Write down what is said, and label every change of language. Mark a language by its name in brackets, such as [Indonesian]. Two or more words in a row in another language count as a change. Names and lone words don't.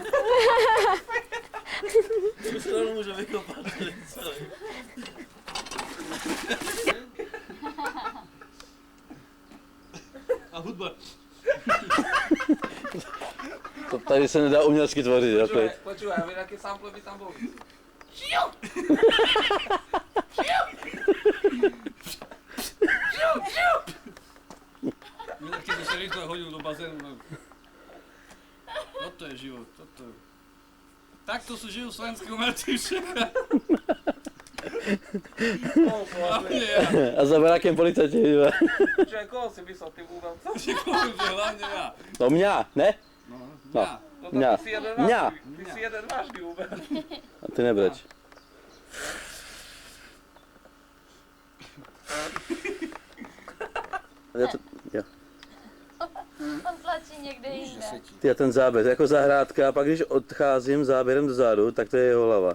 [Czech] To se to může vykopat tady celý. A hudba. To tady se nedá umělecky tvořit, jo? [Slovak] Počúvaj, a vieš, aké sample by tam boli? Keď by sa rýchlo hodil do bazénu. Toto je život, toto je. Takto sú žijú slovenskí umelci všetko. [Czech] A za barákem policajti, jo? [Slovak] Čo, koho si myslel tým umelcom? Hlavne ja. To mňa, ne? No, No. ja. No tak Mňa. ty si jeden Mňa. vážny. Ty si jeden vážny umelc. [Czech] A ty nebreč. Já to, jo. On tlačí někde jinde. Ty a ten záběr, jako zahrádka, a pak když odcházím záběrem dozadu, tak to je jeho hlava.